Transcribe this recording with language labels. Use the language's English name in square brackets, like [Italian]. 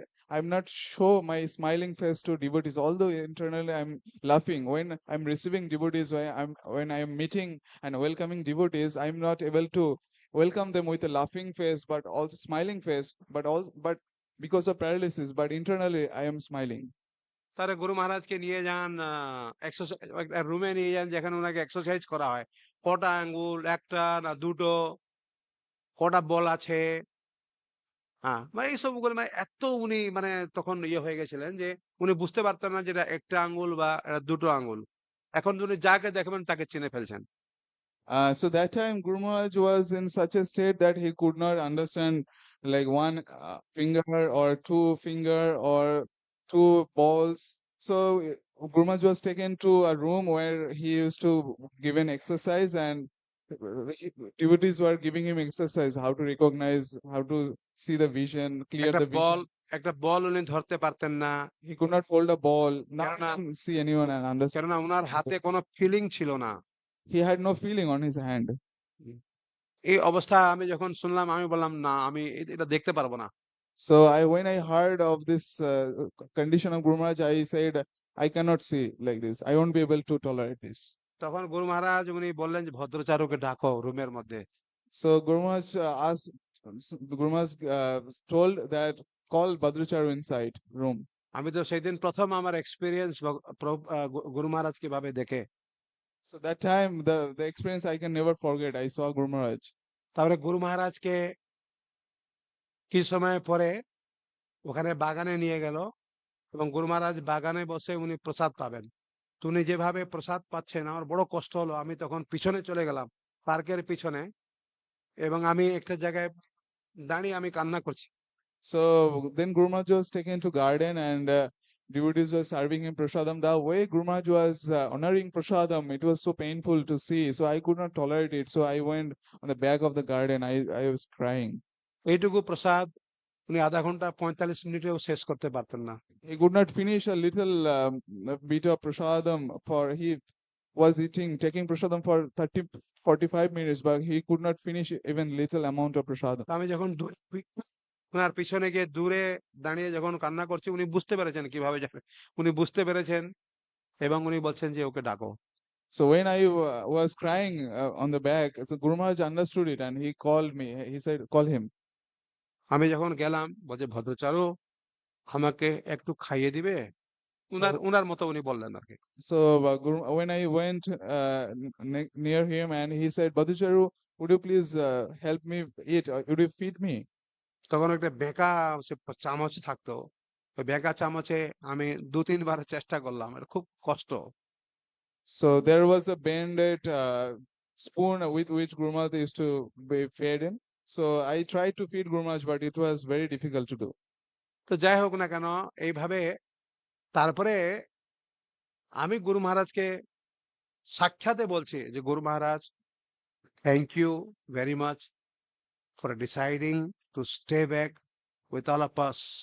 [English] I'm not show my smiling face to devotees, although internally I'm laughing. When I'm receiving devotees, when I'm meeting and welcoming devotees, I'm not able to welcome them with a laughing face, but also smiling face, but because of paralysis, but internally I am smiling. [Bangla] তারা গুরু মহারাজকে নিয়ে যান exercise রুমে, নিয়ে যান যেখানে ওনাকে exercise করা হয়, কটা আঙ্গুল, একটা না দুটো, কটা বল আছে, হ্যাঁ, মানে এই সবগুলো মানে এত উনি মানে তখন ইয়ে হয়ে গেছিলেন যে উনি বুঝতে পারতেন না যেটা একটা আঙ্গুল বা এটা দুটো আঙ্গুল। এখন উনি যাকে দেখবেন তাকে চিনে ফেলছেন। [English] So that time Guru Maharaj was in such a state that he could not understand like one finger or two finger or two balls. So Guru Maharaj was taken to a room where he used to give an exercise, and devotees were giving him exercise, how to recognize, how to see the vision, clear [Bangla] একটা [English] the [Bangla] ball [English] vision. [Bangla] একটা বল উনি ধরতে পারতেন না, [English] He could not hold a ball. Now he [Bangla] কেননা [English] can see anyone and understand. [Bangla] কেননা ওনার হাতে কোনো ফিলিং ছিল না। [English] He had no feeling on his hand. [Bangla] এই অবস্থা আমি যখন শুনলাম আমি বললাম না, আমি এটা দেখতে পারবো না। [English] So when I heard of this condition of Guru Maharaj, I said, I cannot see like this. I won't be able to tolerate this. [Bangla] তখন গুরু মহারাজ উনি বললেন যে ভদ্রচারুকে ডাকো রুমের মধ্যে। [English] So Guru Maharaj Guru Maharaj told that call Badrucharu inside room. [Bangla] আমি তো সেদিন প্রথম আমার এক্সপিরিয়েন্স গুরু মহারাজ কিভাবে দেখে। [English] So that time the experience I can never forget. I saw Guru Maharaj. [Bangla] তারপরে গুরু মহারাজকে কিছু সময় পরে ওখানে বাগানে নিয়ে গেল, এবং গুরু মহারাজ বাগানে বসে উনি প্রসাদ পাবেন। তো উনি যেভাবে প্রসাদ পাচ্ছেন আমার বড় কষ্ট হলো, আমি তখন পিছনে চলে গেলাম পার্কের পিছনে, এবং আমি একটা জায়গায় দাঁড়িয়ে আমি কান্না করছি। [English] So then Guru Maharaj was taken to garden, and devotees were serving him prasadam. The way Guru Maharaj was honoring prasadam, it was so painful to see. So I could not tolerate it. So I went on the back of the garden. I was crying. [Bangla] এইটুকু প্রসাদ উনি আধা ঘন্টা 45 মিনিটেও শেষ করতে পারতেন না। [English] He could not finish a little bit of prasadam, for was eating, taking prasadam for 30-45 minutes, but he could not finish even little amount of prasadam. [Bangla] তো আমি যখন ওনার পিছনে গিয়ে দূরে দাঁড়িয়ে যখন কান্না করছি, উনি বুঝতে পেরেছেন কিভাবে যাবে, উনি বুঝতে পেরেছেন এবং উনি বলছেন যে ওকে ডাকো। [English] So when I was crying on the back, so Guru Maharaj understood it and he called me. He said, call him. [Bangla] আমি যখন গেলাম, বলছে ভদ্রচারু আমাকে একটু খাইয়ে দিবে, উনার [English] So, [Bangla] উনার মতো উনি বললেন আর কি। [English] so when I went near him and he said, Badhucharu, would you please help me eat? Would you feed me? [Bangla] তখন একটা বেঁকা সে চামচ থাকতো, ওই বেঁকা চামচে আমি 2-3 বার চেষ্টা করলাম, এটা খুব কষ্ট। [English] So there was a bended spoon with which Guru Maharaj used to be fed in. So I tried to feed Guru Maharaj, but it was very difficult to do. [Bangla] তো যাই হোক না কেন, এইভাবে তারপরে আমি গুরু মহারাজকে সাক্ষাতে বলছি যে গুরু মহারাজ, [English] Thank you very much for deciding to stay back with all of us.